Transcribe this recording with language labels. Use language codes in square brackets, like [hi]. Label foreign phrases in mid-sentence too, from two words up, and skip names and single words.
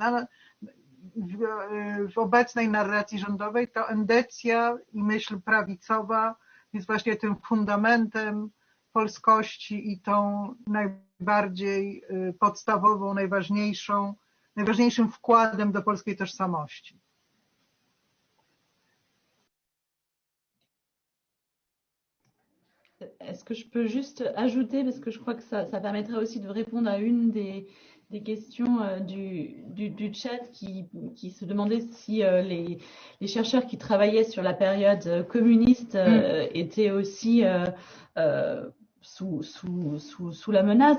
[pl] Ale w obecnej narracji rządowej to endecja i myśl prawicowa jest właśnie tym fundamentem polskości i tą najbardziej podstawową, najważniejszym wkładem do polskiej tożsamości. [fr] Est-ce que je peux juste ajouter, parce que je crois que ça permettrait aussi de répondre à une des questions du chat qui se demandait si les chercheurs qui travaillaient sur la période communiste étaient aussi sous la menace.